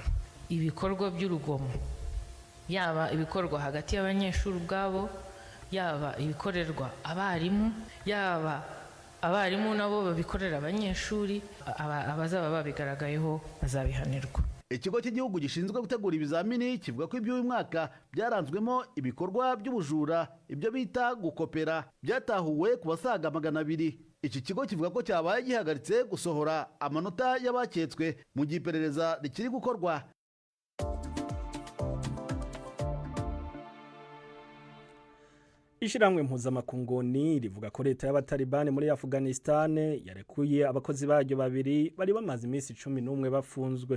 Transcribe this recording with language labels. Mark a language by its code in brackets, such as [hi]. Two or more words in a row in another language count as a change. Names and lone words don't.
[rw] Ibikorwa by'urugomo yaba ibikorwa hagati y'abanyeshuri ubwabo, yaba ibikorerwa abarimu, yaba abarimu nabo babikorera abanyeshuri, abazaba babigaragayeho bazabihanirwa. Ikigo cy'igihugu gishinzwe gutegura ibizamini kivuga ko iby'uyu mwaka byaranzwemo ibikorwa by'ubujura, ibyo bita gukopera, byatahuwe ku basaga 200. Iki kigo kivuga ko cyabaye gihagaritse gusohora amanota y'abaketswe mu gihe iperereza rikiri gukorwa. Ishiramwe mpuzamakungoni rivuga ko leta y'abatalibani muri Afghanistan yarekuye abakozi baryo babiri bari bamaze iminsi 11 bafunzwe.